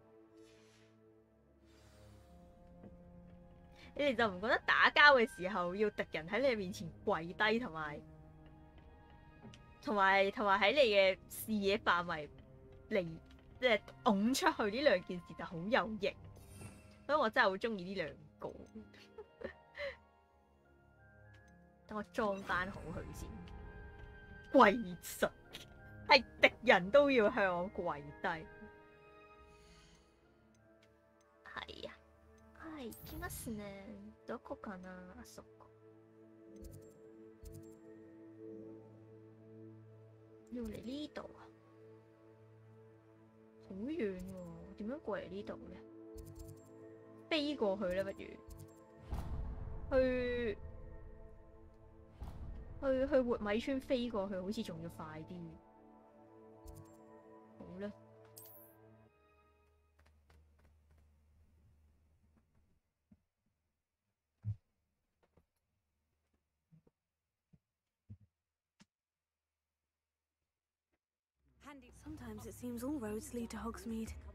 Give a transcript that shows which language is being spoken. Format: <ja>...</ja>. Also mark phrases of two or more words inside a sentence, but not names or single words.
<yue>你哋就唔覺得打交嘅時候要敵人喺你面前跪低，同埋喺你嘅視野範圍嚟，即係拱出去，呢兩件事就好有型，所以我真係好中意呢兩個。等我裝翻好佢先，跪實係敵人都要向我跪低。係啊，</yue> <ja>はい、行きますね。どこかな、あそこ。</ja> <yue>要嚟呢度啊，好遠喎，點樣過嚟呢度咧？飛過去咧，不如去活米村飛過去，好似仲要快啲。好啦。</yue> <en>Sometimes it seems all roads lead to Hogsmeade.</en>